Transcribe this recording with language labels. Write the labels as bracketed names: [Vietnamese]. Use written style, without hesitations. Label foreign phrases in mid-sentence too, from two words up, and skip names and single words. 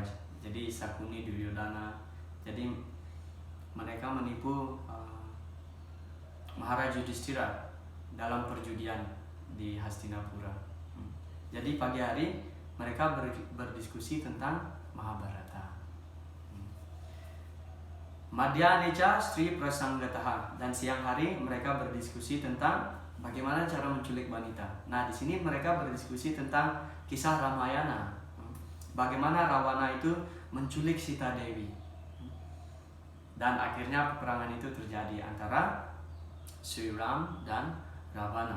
[Indonesian] Jadi Sakuni, Duryodhana. Jadi mereka menipu Maharaj Yudhishthira dalam perjudian di Hastinapura. Jadi pagi hari mereka berdiskusi tentang Mahabharata. [Sanskrit] Madhya nica stri prasanggataha, [Indonesian] dan siang hari mereka berdiskusi tentang bagaimana cara menculik wanita. Nah, di sini mereka berdiskusi tentang kisah Ramayana. Bagaimana Rawana itu menculik Sita Dewi. Dan akhirnya peperangan itu terjadi antara Sri Ram dan Ravana.